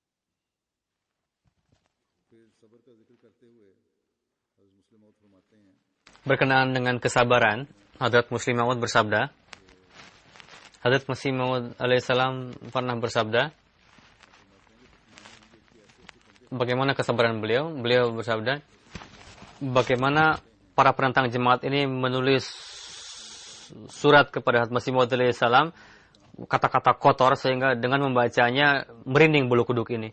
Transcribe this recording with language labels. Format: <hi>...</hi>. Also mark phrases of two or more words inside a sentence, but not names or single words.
<ur>फिर सब्र का जिक्र करते हुए हज़रत मुस्लिम मौद फरमाते हैं</ur> <id>Berkenaan dengan kesabaran, Hadrat Muslim Maud bersabda, Hadrat Masih Maud alaihissalam pernah bersabda, bagaimana kesabaran beliau? Beliau bersabda, bagaimana para penentang jemaat ini menulis surat kepada Hadrat Masih Maud alaihissalam, kata-kata kotor sehingga dengan membacanya merinding bulu kuduk ini.</id>